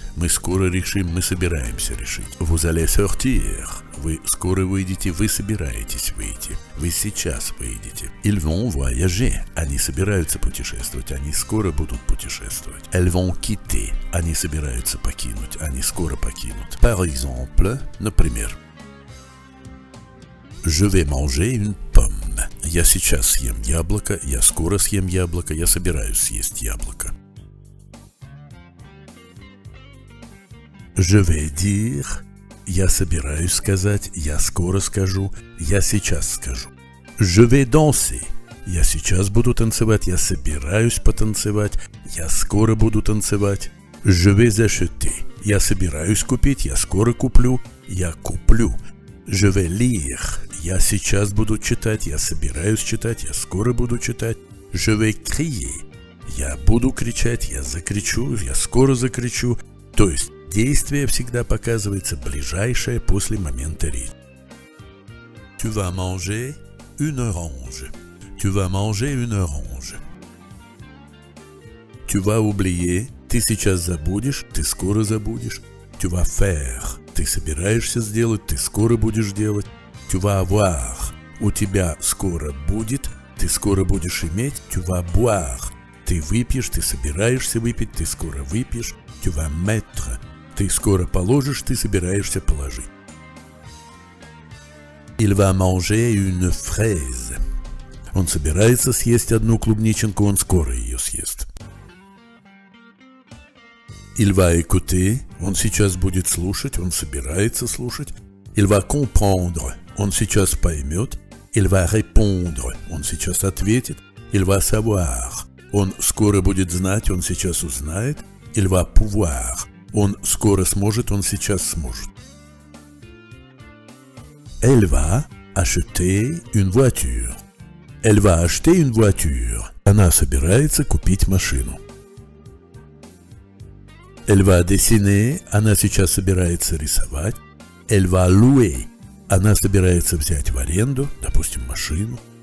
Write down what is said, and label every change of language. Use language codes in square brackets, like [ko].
[ru] Мы скоро решим, мы собираемся решить. [fr] Vous allez sortir. [ru] Вы скоро выйдете, вы собираетесь выйти. Вы сейчас выйдете. [fr] Ils vont voyager. [ru] Они собираются путешествовать, они скоро будут путешествовать. [fr] Elles vont quitter. [ru] Они собираются покинуть, они скоро покинут. [fr] Par exemple, например, Je vais manger une pomme. [ru] Я сейчас съем яблоко, я скоро съем яблоко, я собираюсь съесть яблоко. [fr] Je vais dire, [ru] я собираюсь сказать, я скоро скажу, я сейчас скажу. [fr] Je vais danser, [ru] я сейчас буду танцевать, я собираюсь потанцевать, я скоро буду танцевать. [fr] Je vais acheter, [ru] я собираюсь купить, я скоро куплю, я куплю. [fr] Je vais lire, [ru] я сейчас буду читать, я собираюсь читать, я скоро буду читать. [fr] Je vais crier, [ru] я буду кричать, я закричу, я скоро закричу. То есть действие всегда показывается ближайшее после момента речи. [fr] Tu vas manger une orange. Tu vas manger une orange. Tu vas oublier. [ru] Ты сейчас забудешь, ты скоро забудешь. [fr] Tu vas faire. [ru] Ты собираешься сделать, ты скоро будешь делать. [fr] Tu vas avoir. [ru] У тебя скоро будет, ты скоро будешь иметь. [fr] Tu vas boire. [ru] Ты выпьешь, ты собираешься выпить, ты скоро выпьешь. [fr] Tu vas mettre. [ru] Ты скоро положишь, ты собираешься положить. [fr] Il va manger une fraise. [ru] Он собирается съесть одну клубниченку, он скоро ее съест. [fr] Il va écouter. [ru] Он сейчас будет слушать, он собирается слушать. [fr] Il va comprendre. [ru] Он сейчас поймет. [fr] Il va répondre. [ru] Он сейчас ответит. [fr] Il va savoir. [ru] Он скоро будет знать, он сейчас узнает. [fr] Il va pouvoir. [ru] Он скоро сможет, он сейчас сможет. [fr] Elle va acheter une voiture. Elle va acheter une voiture. [ru] Она собирается купить машину. [fr] Elle va dessiner. [ru] Она сейчас собирается рисовать. [fr] Elle va louer. [ru] Она собирается взять в аренду, допустим, машину.